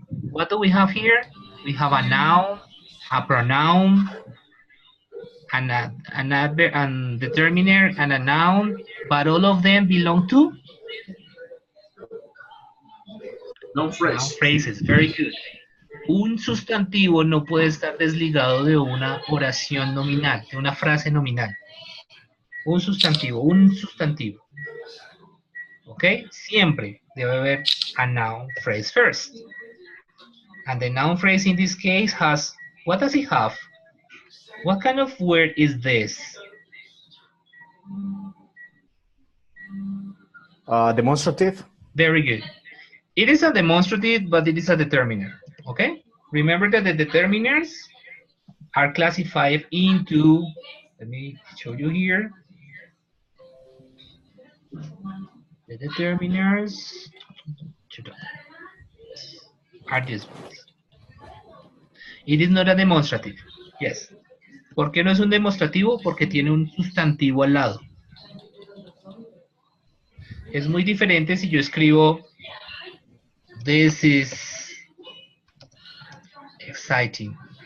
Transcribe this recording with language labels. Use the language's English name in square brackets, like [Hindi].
[English] What do we have here? We have a noun, a pronoun, and an adverb and determiner and a noun, but all of them belong to Noun phrase. noun phrases. Very good. [Spanish] Un sustantivo no puede estar desligado de una oración nominal, de una frase nominal. Un sustantivo, un sustantivo. ¿Ok? Siempre debe haber [English] a noun phrase first. And the noun phrase in this case has, what does it have? What kind of word is this? Demonstrative. Very good. It is a demonstrative, but it is a determiner. Okay? Remember that the determiners are classified into, let me show you here. The determiners are these ones. It is not a demonstrative. Yes. [Spanish] ¿Por qué no es un demostrativo? Porque tiene un sustantivo al lado. Es muy diferente si yo escribo [English] this is exciting.